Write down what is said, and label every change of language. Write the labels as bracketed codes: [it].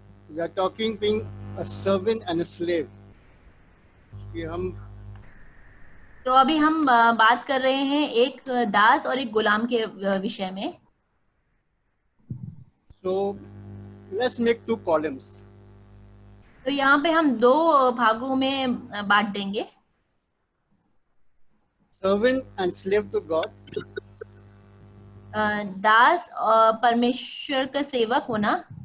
[en] We are talking being a servant and a slave. [hi] तो अभी हम बात कर रहे हैं एक दास और एक गुलाम के विषय में. [en] So let's make 2 columns. [hi] तो यहाँ पे हम 2 भागों में बांट देंगे. [en] Servant and slave to God. [hi] दास और परमेश्वर का सेवक होना.